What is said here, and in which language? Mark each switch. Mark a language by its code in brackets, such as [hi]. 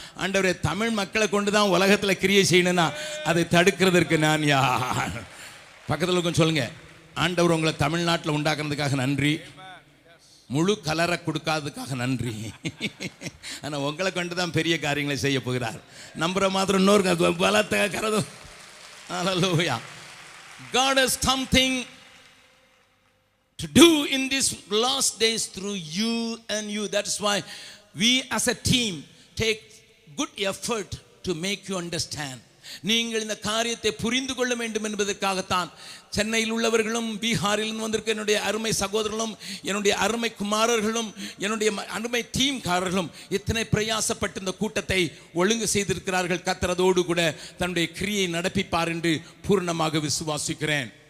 [ta] ஆண்டவரே, தமிழ் மக்களை கொண்டு தான் உலகத்தில் கிரியை செய்யணும்னா அதை தடுக்கிறதற்கு நான் யார்? பக்கத்தில் கொஞ்சம் சொல்லுங்க, ஆண்டவர் உங்களை தமிழ்நாட்டில் உண்டாக்குறதுக்காக நன்றி, முழு கலரை கொடுக்காததுக்காக நன்றி. ஆனால் உங்களை கொண்டு தான் பெரிய காரியங்களை செய்ய போகிறார். நம்புற மாத்திரம் இன்னொரு பலத்தை கரதும். ஹல்லேலூயா. [en] God has something to do in these last days through you and you. That's why we as a team take good effort to make you understand. [ta] நீங்கள் இந்த காரியத்தை புரிந்து கொள்ள வேண்டும் என்பதற்காகத்தான் சென்னையில் உள்ளவர்களும் பீகாரில் வந்திருக்க என்னுடைய அருமை சகோதரர்களும் என்னுடைய அருமை குமாரர்களும் என்னுடைய அருமை டீம்காரர்களும் இத்தனை பிரயாசப்பட்டு இந்த கூட்டத்தை ஒழுங்கு செய்திருக்கிறார்கள். கர்த்தரோடு கூட தன்னுடைய கிரியை நடப்பிப்பார் என்று பூர்ணமாக விசுவாசிக்கிறேன்.